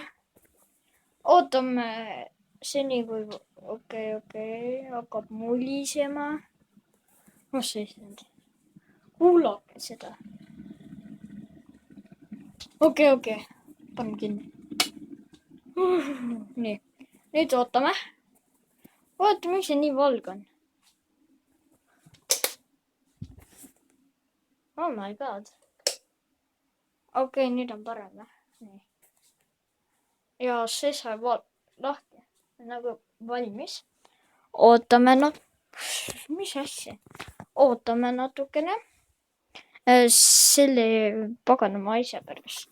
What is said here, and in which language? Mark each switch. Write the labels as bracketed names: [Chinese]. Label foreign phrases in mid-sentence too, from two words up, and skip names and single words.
[Estonian] Ootame seni, kui okei, hakkab mulisema. Mis see issand? Kuulake seda. Okei. Panen kinni. Nii. Nüüd ootame. Vaata, miks see nii valge on. [English] Oh my god. [Estonian] Okei, nüüd on parem. Nii. Ja see sai lahti. Nagu valmis. Ootame mis asja? Ootame natukene. Selle paganama asja pärast.